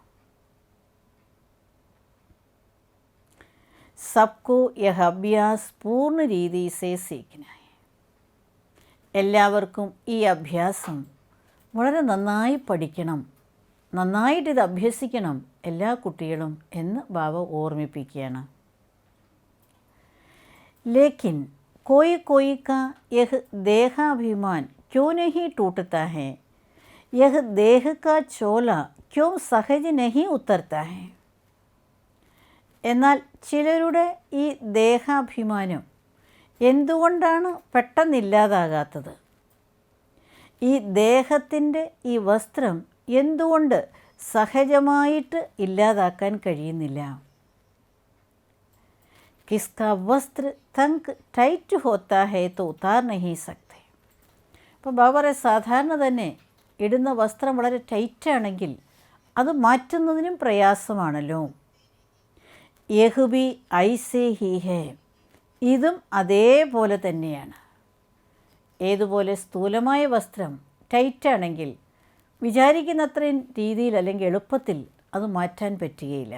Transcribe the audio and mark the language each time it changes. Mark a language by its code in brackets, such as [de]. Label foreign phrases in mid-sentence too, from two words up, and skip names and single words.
[hi] सबको यह अभ्यास पूर्ण रीति से सीखना है. [ml] എല്ലാവർക്കും ഈ അഭ്യാസം വളരെ നന്നായി പഠിക്കണം, നന്നായിട്ടിത് അഭ്യസിക്കണം എല്ലാ കുട്ടികളും എന്ന് ബാബ ഓർമ്മിപ്പിക്കുകയാണ്. [hi] ലേക്കിൻ कोई कोई का यह देहाभिमान क्यों नहीं टूटता है, यह देह का चोला क्यों सहज नहीं उतरता है. [ml] എന്നാൽ ചിലരുടെ ഈ ദേഹാഭിമാനം എന്തുകൊണ്ടാണ് പെട്ടെന്നില്ലാതാകാത്തത്? ഈ ദേഹത്തിൻ്റെ ഈ വസ്ത്രം എന്തുകൊണ്ട് സഹജമായിട്ട് ഇല്ലാതാക്കാൻ കഴിയുന്നില്ല? [hi] किसका वस्त्र तंग टाइट होता है तो उतार नहीं सकते. [ml] അപ്പോൾ ബാബറെ സാധാരണ തന്നെ ഇടുന്ന വസ്ത്രം വളരെ ടൈറ്റാണെങ്കിൽ അത് മാറ്റുന്നതിനും പ്രയാസമാണല്ലോ. [hi] यह भी ऐसे ही है, [ml] ഇതും അതേപോലെ തന്നെയാണ്. ഏതുപോലെ സ്ഥൂലമായ വസ്ത്രം ടൈറ്റാണെങ്കിൽ വിചാരിക്കുന്നത്രയും രീതിയിൽ അല്ലെങ്കിൽ എളുപ്പത്തിൽ അത് മാറ്റാൻ പറ്റുകയില്ല.